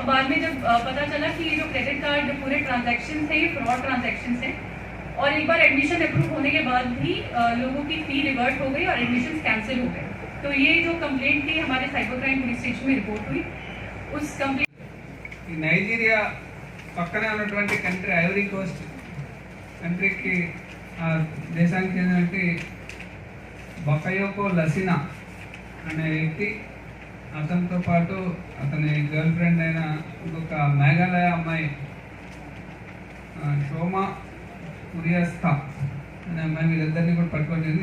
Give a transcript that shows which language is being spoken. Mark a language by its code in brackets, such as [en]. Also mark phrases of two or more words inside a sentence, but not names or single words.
[ur] بعد میں جب پتہ چلا کہ یہ جو [en] credit card [ur] پورے ٹرانزیکشنس ہیں یہ [en] fraud transactions [ur] ہیں, اور ایک بار [en] admission approve [ur] ہونے کے بعد بھی لوگوں کی [en] fee revert [ur] ہو گئی اور ایڈمیشنس کینسل ہو گئے. تو یہ جو کمپلینٹ تھی ہمارے [en] cyber crime police station [ur] میں رپورٹ ہوئی. اس کمپلینٹ [te] నైజీరియా పక్కనే ఉన్నటువంటి కంట్రీ ఐవరీ కోస్ట్ కంట్రీకి దేశానికి చెందినటువంటి బకయోకో లసినా అనే వ్యక్తి, అతనితో పాటు అతని [en] girl friend [te] అయిన ఇంకొక మేఘాలయ అమ్మాయి షోమా కురియాస్తా అనే అమ్మాయి, వీళ్ళిద్దరిని కూడా పట్టుకోలేదు.